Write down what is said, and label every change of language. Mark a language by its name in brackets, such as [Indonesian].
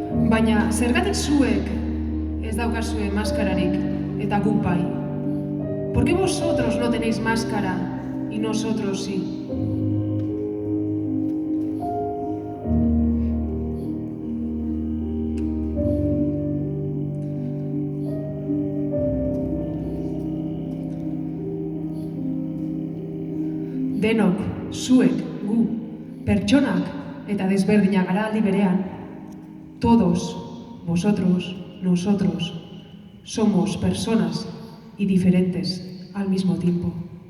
[Basque] Baina, zergatik zuek ez daukazue maskararik eta guk bai? [Spanish] ¿Por qué vosotros no tenéis máscara y nosotros sí? [Basque] Denok, zuek, gu, pertsonak eta desberdinak gara aldi berean. [Spanish] Todos, vosotros, nosotros, somos personas y diferentes al mismo tiempo.